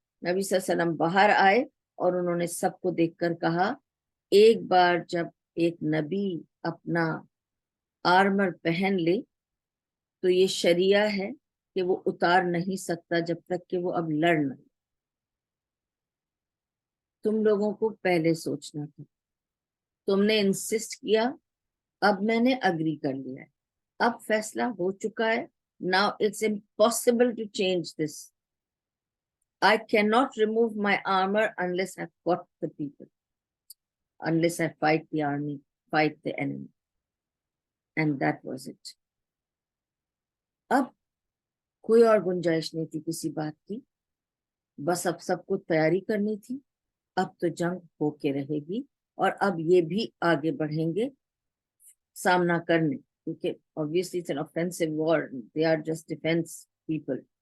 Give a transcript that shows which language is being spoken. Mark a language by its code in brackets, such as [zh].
[ur] نبی صلی اللہ علیہ وسلم باہر آئے اور انہوں نے سب کو دیکھ کر کہا, ایک بار جب ایک نبی اپنا آرمر پہن لے تو یہ شریعہ ہے کہ وہ اتار نہیں سکتا جب تک کہ وہ اب لڑ نہ. تم لوگوں کو پہلے سوچنا تھا, تم نے انسسٹ کیا, اب میں نے اگری کر لیا ہے, اب فیصلہ ہو چکا ہے. [en] Now it's impossible to change this. I cannot remove my armor unless I fought the people, unless I fight the army, fight the enemy. And that was it. [ur] اب کوئی اور گنجائش نہیں تھی کسی بات کی, بس اب سب کو تیاری کرنی تھی. اب تو جنگ ہو کے رہے گی, اور اب یہ بھی آگے بڑھیں گے سامنا کرنے, کیونکہ [en] obviously it's an offensive war, they are just defense people.